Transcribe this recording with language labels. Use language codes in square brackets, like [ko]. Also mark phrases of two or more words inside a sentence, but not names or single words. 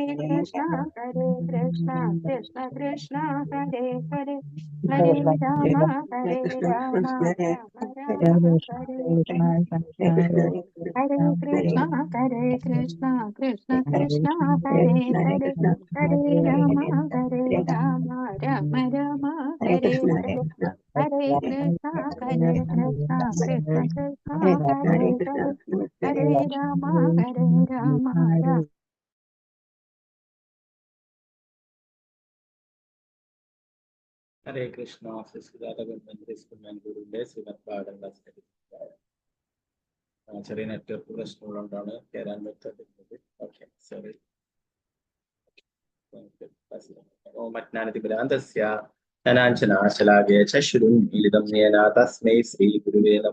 [sa] Krishna Krishna Krishna Hare Hare Hare Rama Rama Rama Hare Hare Hare Krishna Krishna Krishna Hare Hare Hare Rama Rama Rama Hare Hare Hare Krishna Krishna Krishna Hare Hare Hare Rama Rama Hare Krishna, [ml] ചെറിയ നെറ്റ്വർക്ക് പ്രശ്നങ്ങളുകൊണ്ടാണ് കയറാൻ പറ്റാതിരുന്നത്. [en] Okay, sorry. [sa] ഓമജ്ഞാനതിമിരാന്തസ്യ ധനാഞ്ജനാശലാകയ ചക്ഷുരുൻ മിലിതം യേന തസ്മൈ ശ്രീ ഗുരുവേ നമഃ.